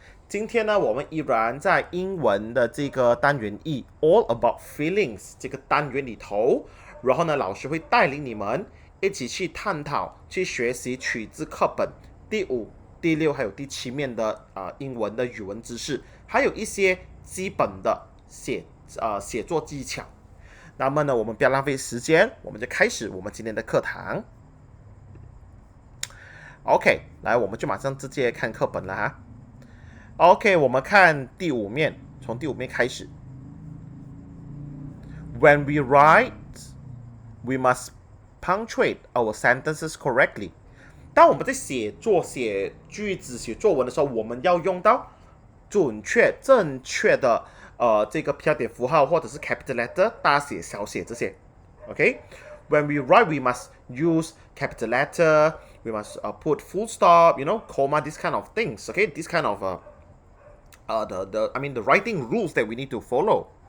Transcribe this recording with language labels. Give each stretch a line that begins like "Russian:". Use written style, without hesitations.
Chinese: 今天呢，我们依然在英文的这个单元1 All About Feelings 这个单元里头，然后呢，老师会带领你们一起去探讨、去学习取自课本第5、第6还有第7面的英文的语文知识，还有一些基本的写作技巧。那么呢，我们不要浪费时间，我们就开始我们今天的课堂。 OK， 来，我们就马上直接看课本了哈。OK， 我们看第5面，从第5面开始。
English: When we write, we must punctuate our sentences correctly.
Chinese: 当我们在写句子、写作文的时候，我们要用到准确、正确的这个标点符号或者是 capital letter 大写、小写这些。
English: OK，When we write, we must use capital letter. We must put full stop, comma, this kind of things. Okay, this kind of the writing rules that we need to follow.